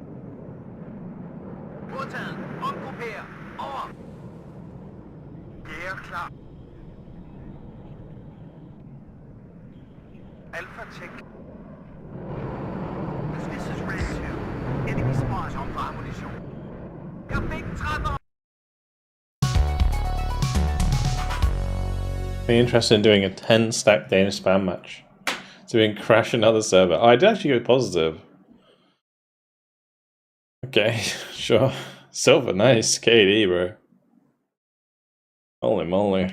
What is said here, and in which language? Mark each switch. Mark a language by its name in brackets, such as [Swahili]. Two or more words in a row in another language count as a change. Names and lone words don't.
[Danish] Modtaget. Omgrupper. Over. Gære klar. [English] Alpha check. This is red 2. Enemy spawns on for ammunition. [Danish] Jeg fik en træffer. [English] Be interested in doing a 10-stack Danish spam match. So we can crash another server. Oh, I did actually go positive. Okay, sure. Silver, nice. KD, bro. Holy moly.